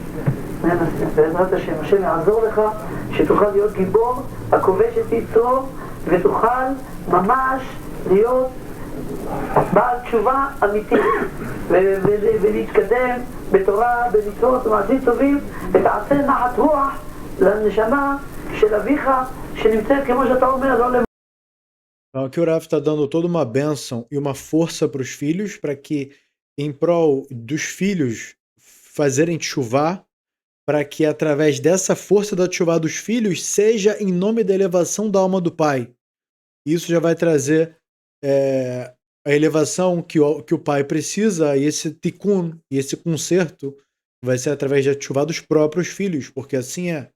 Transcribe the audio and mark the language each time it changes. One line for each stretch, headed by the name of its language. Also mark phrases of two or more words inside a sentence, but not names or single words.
Hebrew: בעזרת השם, השם יעזור לך, שתוכל להיות גיבור, הכובש את יצרו, ותוכל ממש להיות בעל תשובה אמיתית ולהתקדם בתורה, במצוות ומעשים טובים, ותעשה נחת רוח לנשמה של אביך שנמצאת, כמו שאתה אומר, לא למ...
Portuguese: Então aqui o Rav está dando toda uma bênção e uma força para os filhos, para que, em prol dos filhos fazerem tchuvá, para que através dessa força da tchuvá dos filhos, seja em nome da elevação da alma do pai. Isso já vai trazer a elevação que o pai precisa, e esse tikkun, e esse conserto, vai ser através da tchuvá dos próprios filhos, porque assim é.